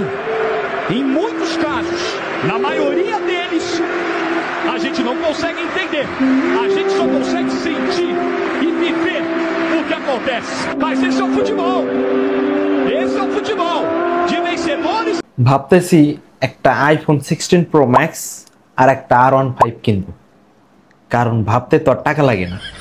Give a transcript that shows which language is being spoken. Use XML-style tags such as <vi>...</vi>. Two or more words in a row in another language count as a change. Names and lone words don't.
<pt>Em muitos casos, na maioria deles, a gente não consegue entender. A gente só consegue sentir e viver o que acontece. Mas esse é o futebol. Esse é o futebol de vencedores.</pt> <bn>ভাবতেছি একটা আইফোন 16 Pro Max আর একটা R15 কিনবো, কারণ ভাবতে তো টাকা লাগে না।</bn>